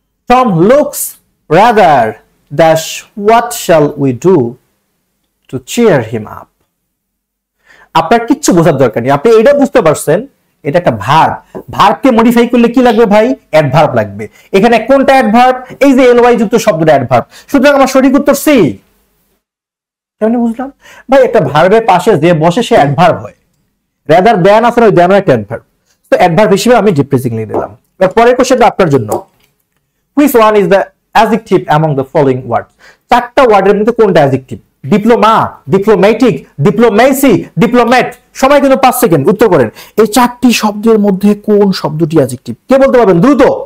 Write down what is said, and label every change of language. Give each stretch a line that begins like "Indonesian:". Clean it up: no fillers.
English: Tom looks rather dash what shall we do to cheer him up?
Bangla: আপনার কিচ্ছু বোঝার দরকার নেই, আপনি এটা বুঝতে পারছেন এটা একটা ভার্ব। ভার্বকে মডিফাই করলে কি লাগবে ভাই? অ্যাডভার্ব লাগবে। এখানে কোনটা অ্যাডভার্ব? এই যে এলওয়াই যুক্ত শব্দটা অ্যাডভার্ব। সুতরাং আমার সঠিক উত্তর সি। কেমন বুঝলাম ভাই? একটা ভার্বের পাশে যে বসে সে অ্যাডভার্ব হয়। রাদার দ্যান আছে, ওই দ্যানও একটা অ্যাডভার্ব। তো অ্যাডভার্ব হিসেবে আমি ডিপ্রেসিং লিখে দিলাম। এর পরের কোশ্চেনটা আপনার জন্য।
English: Which one is the adjective among the following words?
Bangla: 4টা ওয়ার্ডের মধ্যে কোনটা adjective? Diploma, diplomatic, diplomacy, diplomat. সময় কিন্তু 5 সেকেন্ড, উত্তর করেন এই 4টি শব্দের মধ্যে কোন শব্দটি অ্যাডজেক্টিভ? কে বলতে পারবেন দ্রুত?